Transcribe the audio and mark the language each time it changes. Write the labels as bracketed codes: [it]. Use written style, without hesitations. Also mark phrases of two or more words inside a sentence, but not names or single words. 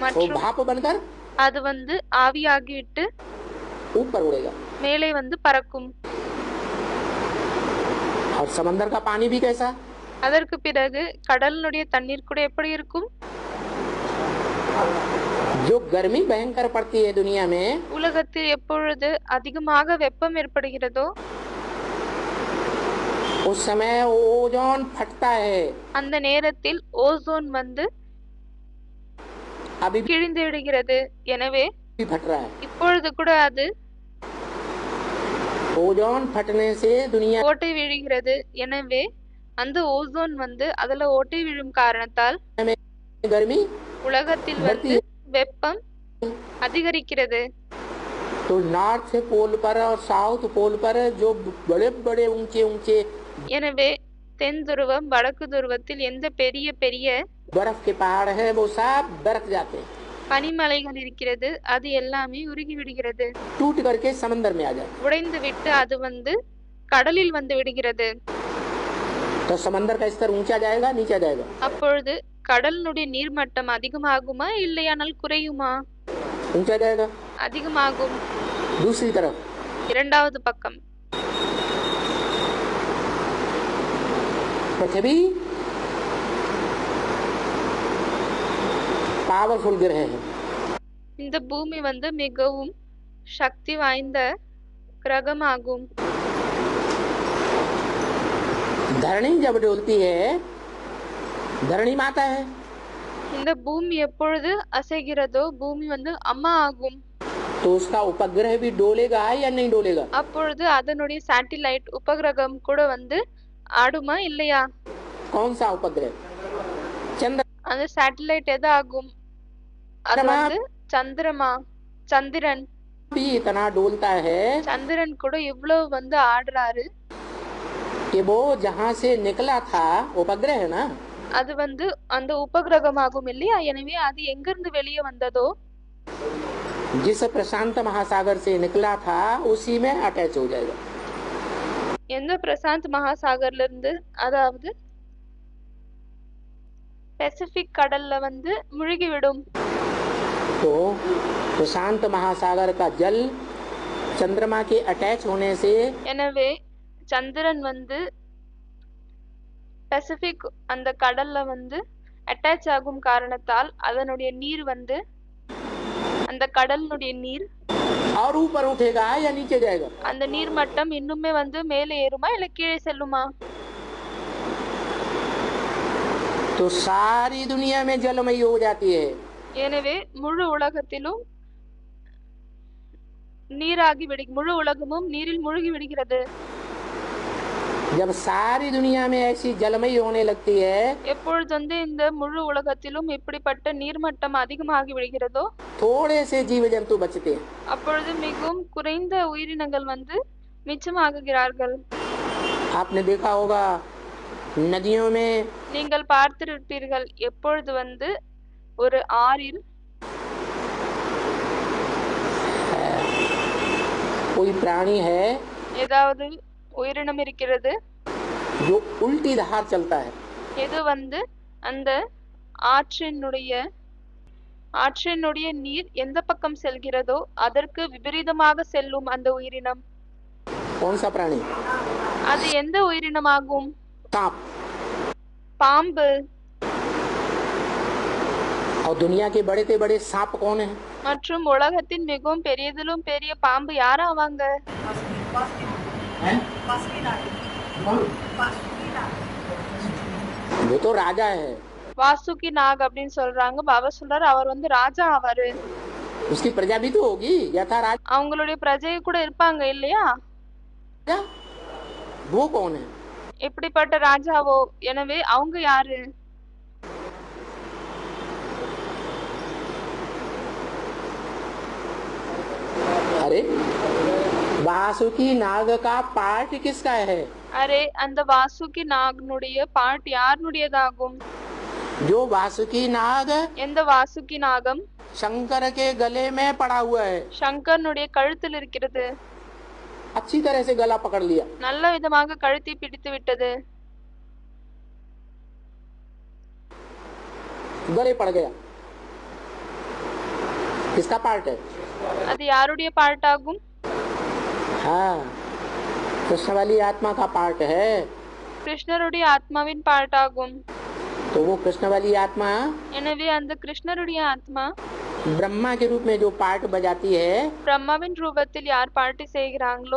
[ta] மற்றும் [hi] भाप बनकर [ta] அது வந்து ஆவியாகிவிட்டு [hi] ऊपर उड़ेगा. [ta] மேலே வந்து பறக்கும். [hi] और समंदर का पानी भी कैसा? [ta] அதற்கு பிறகு கடலினுடைய தண்ணீர் கூட எப்படி இருக்கும்? [hi] जो गर्मी भयंकर पड़ती है दुनिया में, [ta] உலகத்தில் எப்பொழுது அதிகமாக வெப்பம் ஏற்படுகிறதோ [hi] उस समय ओजोन फटता है. [ta] அந்த நேரத்தில் ஓசோன் வந்து [hi] अभी [ta] கிழிந்து விடுகிறது. எனவே [hi] भी फट रहा है. [ta] இப்பொழுது கூட அது [hi] ओजोन फटने से दुनिया [ta] ஓட்டை விழுகிறது. எனவே அந்த ஓசோன் வந்து அதுல ஓட்டை விழும் காரணத்தால் [hi] में गर्मी [ta] உலகத்தில் வந்து வெப்பம் அதிகரிக்கிறது. [hi] तो नॉर्थ पोल पर और साउथ पोल पर जो बड़े बड़े ऊंचे ऊंचे [ta] எனவே தென் துருவம் வடக்கு துருவத்தில் எந்த பெரிய பெரிய [hi] बर्फ के पहाड़ है वो सब बरक जाते हैं, [ta] பனிமலைகள் இருக்கிறது. அது எல்லாமே உருகி விடுகிறது. [hi] टूट करके समंदर में आ जाते. [ta] உடைந்து விட்டு அது வந்து கடலில் வந்து விடுகிறது. [hi] तो समंदर का स्तर ऊंचा जाएगा नीचा जाएगा? [ta] அப்பொழுது கடலினுடைய நீர்மட்டம் அதிகமாகுமா இல்லையானால் குறையுமா? [hi] ऊंचा जाएगा. [ta] அதிகமாகும். [hi] दूसरी तरफ [ta] இரண்டாவது பக்கம் [hi] पृथ्वी पावरफुल ग्रह है. [ta] இந்த பூமி வந்து மிகவும் சக்தி வாய்ந்த கிரகமாகும். [hi] धरणी जब डोलती है, धरणी माता है. [ta] இந்த பூமி எப்பொழுது அசைகிறதோ பூமி வந்து அம்மா ஆகும். [hi] तो उसका उपग्रह भी डोलेगा या नहीं डोलेगा? [ta] அப்பொழுது அதனுடைய சேட்டிலைட் உபகிரகம் கூட வந்து ஆடுமா இல்லையா? [hi] कौन सा उपग्रह? चंद्र [ta] அந்த சேட்டிலைட் எது ஆகும்? அது வந்து சந்திரமா சந்திரன். [hi] भी इतना डोलता है [ta] சந்திரன் கூட இவ்வளவு வந்து ஆடுறாரு. [hi] कि वो जहाँ से निकला था उपग्रह है ना, [ta] அது வந்து அந்த உபகிரகமாகும் இல்லையா? எனவே அது எங்கிருந்து வெளியே வந்ததோ [hi] जिस प्रशांत महासागर से निकला था उसी में अटैच हो जाएगा. [ta] எந்த பிரசாந்த் மகாசாகர்ல இருந்து, அதாவது பசிபிக் கடல்ல வந்து முழுகிவிடும். [hi] तो प्रशांत महासागर का जल चंद्रमा के अटैच होने से [ta] எனவே சந்திரன் வந்து பசிபிக் அந்த கடல்ல வந்து அட்டாச் ஆகும் காரணத்தால் அதனுடைய நீர் வந்து அந்த கடலினுடைய நீர் [hi] और ऊपर उठेगा या नीचे जाएगा? [ta] அந்த நீர் மட்டம் இன்னுமே வந்து மேலே ஏறுமா இல்ல கீழே செல்லுமா? [hi] तो सारी दुनिया में जलमयी हो जाती है. [ta] எனவே முழு உலகத்திலும் முழு உலகமும் நீரில் மூழ்கி விடுகிறது. [hi] जब सारी दुनिया में ऐसी जलमयी होने लगती है, [ta] எப்பொழுது வந்து இந்த முழு உலகத்திலும் இப்படிப்பட்ட நீர்மட்டம் அதிகமாகி விடுகிறதோ [hi] थोड़े से जीव जंतु बचते हैं। [ta] அப்பொழுது மிகவும் குறைந்த உயிரினங்கள் வந்து மிச்சமாகுகிறார்கள். [hi] आपने देखा होगा नदियों में [ta] நீங்கள் பார்த்திருப்பீர்கள் எப்பொழுது வந்து ஒரு ஆறில் [hi] कोई प्राणी है [ta] ஏதாவது உயிரினம் இருக்கிறது, [hi] जो उल्टी धार चलता है, [ta] எது வந்து அந்த ஆற்றினுடைய நீர் எந்த பக்கம் செல்கிறதோ அதற்கு விபரீதமாக செல்லும் அந்த உயிரினம். [hi] कौन सा प्राणी? [ta] அது எந்த உயிரினமாகும்? [hi] सांप। [ta] பாம்பு. [hi] और दुनिया के बड़े से बड़े सांप कौन है? [ta] மற்றும் உலகத்தின் மிகவும் பெரியதிலும் பெரிய பாம்பு யாராவாங்க? [hi] वो तो राजा है। [ta] வாசுகி நாக் அப்படின்னு சொல்றாங்க. பாபா சொல்றாரு அவர் வந்து ராஜா ஆவாரு. [hi] उसकी प्रजा भी तो होगी, यथा राजा। [ta] அவங்களுடைய பிரஜை கூட இருப்பாங்க இல்லையா? [hi] वो कौन है? [ta] எப்படிப்பட்ட ராஜாவோ? எனவே அவங்க யாரு? [hi] अरे वासुकी नाग का पार्ट किसका है? [ta] அரே அந்த வாசுகி நாகனுடைய பாட் யாருடையதாகும்? [hi] जो वासुकी नाग [ta] எந்த வாசுகி நாகம் [hi] शंकर के गले में पड़ा हुआ है। [ta] சங்கரனுடைய கழுத்தில் இருக்கிறது. [hi] अच्छी तरह से गला पकड़ लिया, [ta] நல்ல விதமாக கழுத்தை பிடித்து விட்டது. [hi] गले पड़ गया। किसका पार्ट है? [ta] அது யாருடைய பாட் ஆகும்? [hi] हाँ, कृष्ण वाली आत्मा का पार्ट है। [ta] கிருஷ்ணருடைய ஆத்மாவின் பாட் ஆகும். [hi] तो वो कृष्ण वाली आत्मा [ta] எனவே அந்த கிருஷ்ணருடைய ஆத்மா [hi] ब्रह्मा के रूप में जो पार्ट बजाती है, [ta] பிரம்மாவின் ரூபத்தில் யார் பாட்டு செய்கிறாங்களோ